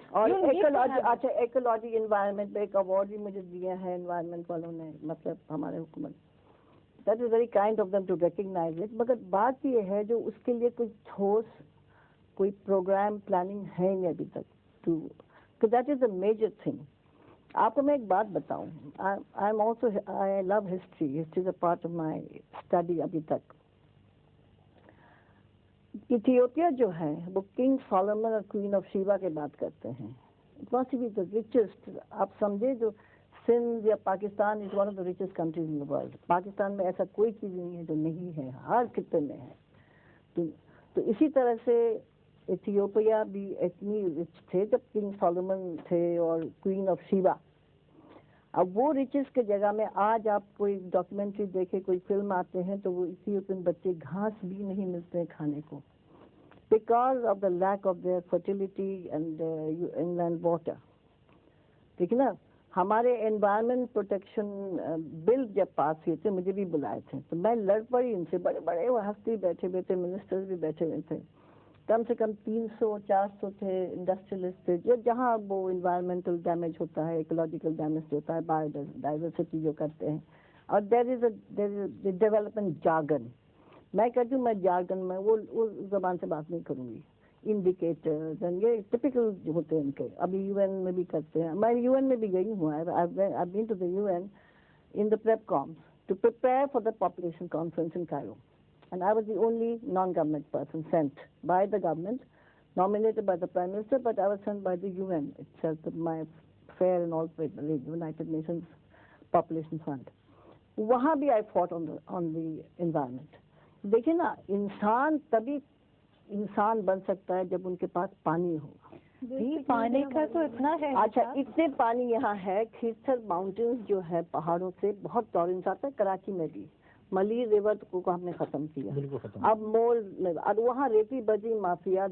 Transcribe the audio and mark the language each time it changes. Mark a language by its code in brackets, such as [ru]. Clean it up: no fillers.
[ur] اور ecology environment میں ایک ایوارڈ بھی مجھے دیا ہے انوائرمنٹ والوں نے, مطلب ہمارے حکومت. [en] That is very kind of them to recognize it. [ur] مگر بات یہ ہے جو اس کے لیے کوئی ٹھوس کوئی پروگرام پلاننگ ہے نہیں ابھی تک. [en] To that is a major thing. [ur] آپ کو میں ایک بات بتاؤں, [en] I love history. History is a part of my study [ur] ابھی تک. ایتھیوپیا جو ہے وہ کنگ سولومن اور کوئین آف شیبا کے بات کرتے ہیں. [en] It must be the richest. [ur] آپ سمجھے جو سندھ یا Pakistan [en] is one of the richest countries in the world. [ur] Pakistan میں ایسا کوئی چیز نہیں ہے جو نہیں ہے, ہر خطے میں ہے. تو اسی طرح سے ایتھیوپیا بھی اتنی رچ تھے جب کنگ سولومن تھے اور کوئین آف شیبا. اب وہ ریچز کے جگہ میں آج آپ کوئی ڈاکیومنٹری دیکھے, کوئی فلم آتے ہیں تو وہ ایتھیوپین بچے گھاس بھی نہیں ملتے ہیں کھانے کو, [en] Because of the lack of their fertility and inland water. [ur] ٹھیک ہے نا. ہمارے انوائرمنٹ پروٹیکشن بل جب پاس ہوئے تھے مجھے بھی بلائے تھے, تو میں لڑ پڑی ان سے. بڑے بڑے وہ ہستی بیٹھے ہوئے تھے, منسٹرز بھی بیٹھے ہوئے تھے, کم سے کم 300-400 تھے انڈسٹریلسٹ تھے, جہاں وہ انوائرمنٹل ڈیمیج ہوتا ہے, ایکولوجیکل ڈیمیج ہوتا ہے, بایو ڈائیورسٹی جو کرتے ہیں. اور [en] There is a development jargon. [ur] میں کہتی ہوں میں جارگن میں وہ زبان سے بات نہیں کروں گی. انڈیکیٹرز یہ ٹپیکل ہوتے ہیں ان کے. ابھی UN میں بھی کرتے ہیں. میں UN میں بھی گئی ہوں. [en] I've been to the UN in the PrepCom to prepare for the population conference in Cairo. And I was the only non-government person sent by the government, nominated by the Prime Minister, but I was sent by the UN itself, my fair and all, the United Nations Population Fund. [ur] وہاں بھی [en] I fought on the environment. [ur] دیکھیں نا, انسان تبھی انسان بن سکتا ہے جب ان کے پاس پانی ہوگا. پانی کا تو اتنا ہے. اچھا, اتنے پانی یہاں ہے. کھیتر ماؤنٹینز جو ہے پہاڑوں سے بہت ٹورنس آتا ہے. کراچی میں بھی ملیر ریور کو ہم نے ختم کیا. اب مول میں اب وہاں ریتی بجری مافیا.